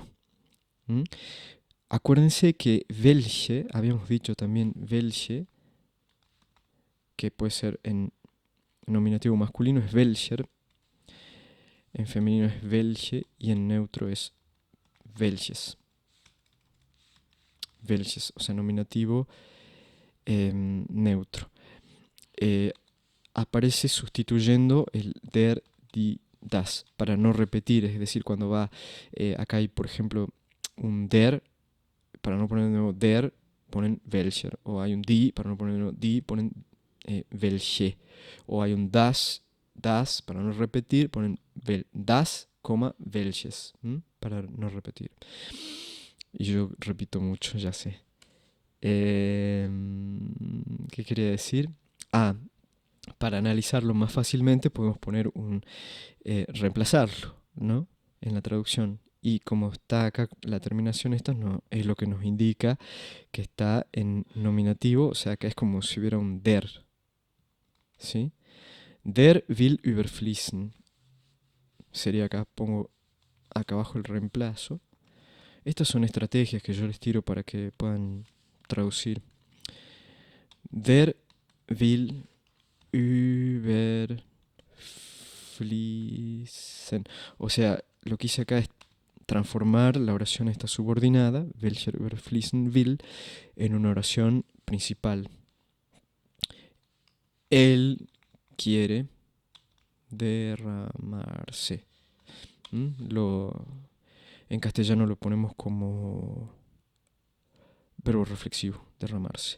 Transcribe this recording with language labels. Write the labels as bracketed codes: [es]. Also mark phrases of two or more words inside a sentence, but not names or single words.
[es] Acuérdense que welche, habíamos dicho también welche, que puede ser en nominativo masculino es welcher, en femenino es welche y en neutro es welches. Welches, o sea, nominativo neutro. Aparece sustituyendo el [de] der, die, das, [es] para no repetir, es decir, cuando va, acá hay por ejemplo un der, para no poner de nuevo der, ponen welcher, o hay un die, para no poner de nuevo die, ponen welche, o hay un das, para no repetir, ponen [de] das, welches, [es] para no repetir. Y yo repito mucho, ya sé. ¿Qué quería decir? para analizarlo más fácilmente podemos poner reemplazarlo, ¿no? En la traducción. Y como está acá la terminación esta, no, es lo que nos indica que está en nominativo, o sea que es como si hubiera un der, ¿sí? [de] Der will überfließen. [es] Sería acá, pongo acá abajo el reemplazo. Estas son estrategias que yo les tiro para que puedan traducir. [de] Der will überfließen. [es] O sea, lo que hice acá es transformar la oración esta subordinada, [de] welcher überfließen will, [es] en una oración principal. Él quiere derramarse. En castellano lo ponemos como verbo reflexivo, derramarse.